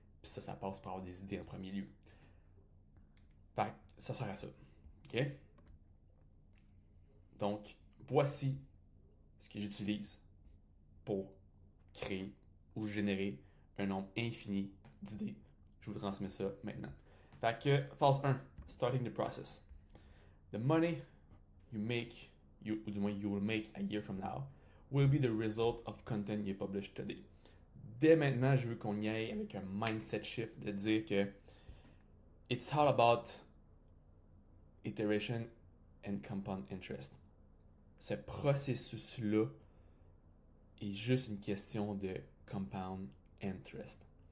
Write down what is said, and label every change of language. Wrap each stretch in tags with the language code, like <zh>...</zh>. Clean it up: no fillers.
<fr>Puis ça passe par avoir des idées en premier lieu. Fait que ça sert à ça. OK? Donc, voici ce que j'utilise pour créer ou générer un nombre infini d'idées. Je vous transmets ça maintenant. Fait que, phase 1,</fr> <en>starting the process. The money you make,</en> <fr>ou du moins</fr> <en>you will make a year from now, will be the result of content you publish today.</en> <fr>Dès maintenant, je veux qu'on y aille avec un mindset shift de dire que</fr> <en>it's all about iteration and compound interest.</en> <fr>Ce processus-là est juste une question de compound interest.</fr>